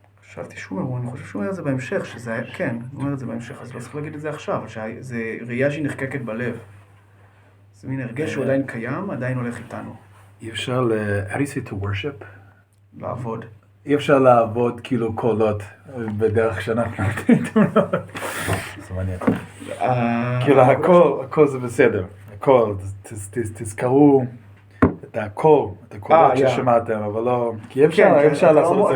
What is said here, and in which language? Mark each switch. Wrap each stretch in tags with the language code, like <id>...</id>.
<he>חשבתי שהוא אומר, אני חושב שהוא אומר את זה בהמשך, שזה היה, כן, הוא אומר את זה בהמשך, אז לא צריך להגיד את זה עכשיו, שזה ראייה שהיא נחקקת בלב. זה מין הרגש שהוא עדיין קיים, עדיין הולך איתנו. אי אפשר</he> <en>how do you say to worship?</en> <he>לעבוד. אי אפשר לעבוד כאילו קולות בדרך שאנחנו נותנים תמונות. זה מעניין. כאילו הכל זה בסדר, הכל, תזכרו את הכל, את הקולות ששמעתם, אבל לא, כי אי אפשר לעשות את זה עם</he>